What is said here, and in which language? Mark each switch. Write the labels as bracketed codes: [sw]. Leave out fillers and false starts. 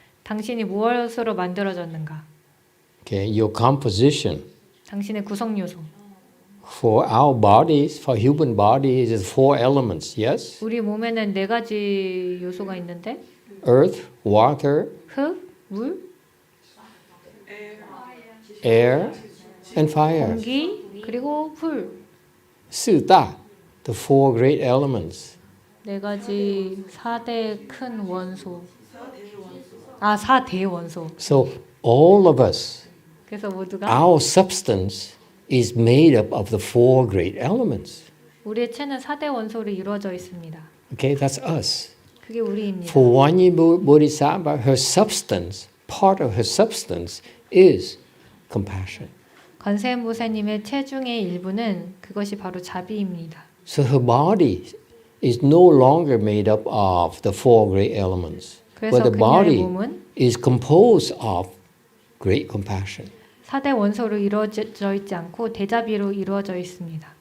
[ko] 당신이 무엇으로 만들어졌는가, [en] Okay, your composition. [ko] 당신의 구성 요소. [en] For our bodies, for human bodies, is 4 elements. Yes, [ko] 우리 몸에는 4가지 요소가 있는데 [en] earth, water, [ko] 흙, 물, [en] air, and fire. [ko] 공기, 그리고 불. [en] 4大, the 4 great elements. [ko] 4가지 4대 큰 원소. 4대 원소. [en] So all of us, [ko] 그래서 모두가 [en] our substance is made up of the 4 great elements. [ko] 우리의 체는 4대 원소로 이루어져 있습니다. [en] Okay, that's us. [ko] 그게 우리입니다. [en] For GuanYin Bodhisattva, her substance, part of her substance is compassion. [ko] 관세음 보살님의 체중의 일부는 그것이 바로 자비입니다. [en] So her body is no longer made up of the 4 great elements, but [ko] 그래서 [en] the [ko] 그녀의 [en] body [ko] 몸은 [en] is composed of great compassion, [ko] 4대 원소로 이루어져 있지 않고 대자비로 이루어져 있습니다.